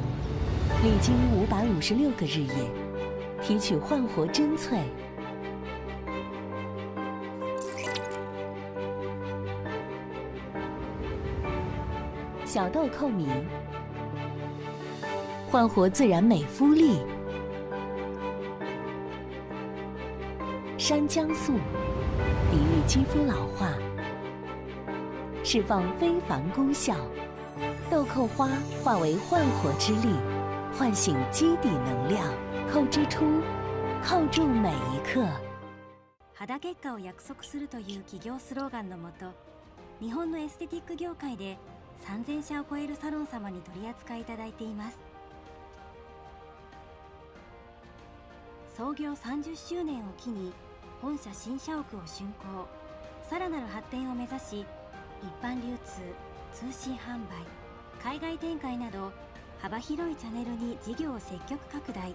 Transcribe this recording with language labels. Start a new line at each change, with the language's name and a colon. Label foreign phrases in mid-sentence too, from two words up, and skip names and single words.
Chinese: 历经556个日夜，提取焕活真萃，小豆蔻米，焕活自然美肤力，山姜素，抵御肌肤老化，释放非凡功效。豆蔻花化为焕活之力，唤醒基底能量。蔻之初，扣住每一刻。
Japanese: 肌結果を約束するという企業スローガンのもと、日本のエステティック業界で3000社を超えるサロン様に取り扱いいただいています。創業30周年を機に本社新社屋を竣工、さらなる発展を目指し、一般流通、通信販売、海外展開など幅広いチャンネルに事業を積極拡大。